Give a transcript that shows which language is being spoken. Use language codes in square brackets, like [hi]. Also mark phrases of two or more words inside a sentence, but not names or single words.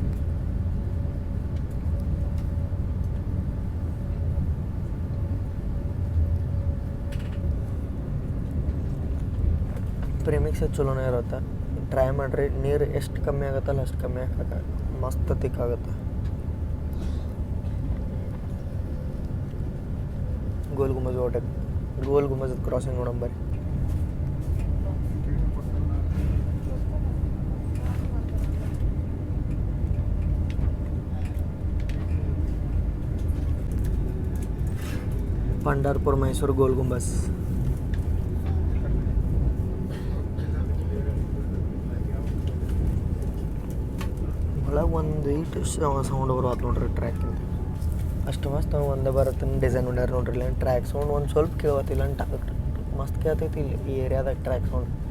[kn] ಪ್ರೇಮಿಕ್ಸ್ ಚಲೋನೇ ಇರುತ್ತೆ, ಟ್ರೈ ಮಾಡಿರಿ. ನೀರು ಎಷ್ಟು ಕಮ್ಮಿ ಆಗುತ್ತಲ್ಲ ಅಷ್ಟು ಕಮ್ಮಿ ಹಾಕಕ್ಕೆ ಮಸ್ತ್ ತಿಕ್ಕಾಗುತ್ತೆ. ಗೋಲ್ ಗುಂಬಜ್ ಓಟಕ್ಕೆ ಗೋಲ್ ಗುಂಬಜದ ಕ್ರಾಸಿಂಗ್ ನೋಡಂಬರಿ. पंढरपूर मैसूर गोल गुंबज. ಒಳಗೆ ಒಂದು ಈಟು ಸೌಂಡ್ ಬರೋದು ನೋಡ್ರಿ ಟ್ರ್ಯಾಕಿಂದ. ಅಷ್ಟು ಮಸ್ತ್ ಒಂದೇ ಬರುತ್ತೆ ಡಿಸೈನ್ ಮಾಡ್ಯಾರ ನೋಡ್ರಿ. ಇಲ್ಲ [en] track sound [kn] ಒಂದು ಸ್ವಲ್ಪ ಕೇಳತ್ತಿಲ್ಲ ಅಂತ ಮಸ್ತ್ ಕೇಳ್ತೈತಿ ಇಲ್ಲಿ ಈ ಏರಿಯಾದಾಗ [en] track sound.